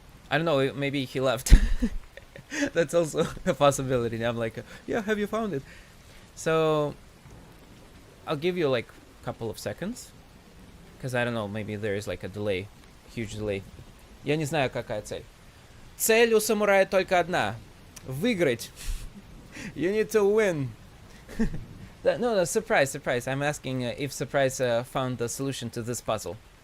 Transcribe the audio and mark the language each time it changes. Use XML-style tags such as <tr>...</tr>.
<en>I don't know, maybe he left. That's also a possibility. I'm like, yeah, have you found it? So I'll give you like a couple of seconds, because I don't know, maybe there is like a delay, huge delay.</en> <ru>Я не знаю, какая цель. Цель у самурая только одна — выиграть.</ru> <en>You need to win. No, surprise, surprise. I'm asking if Surprise found the solution to this puzzle.</en>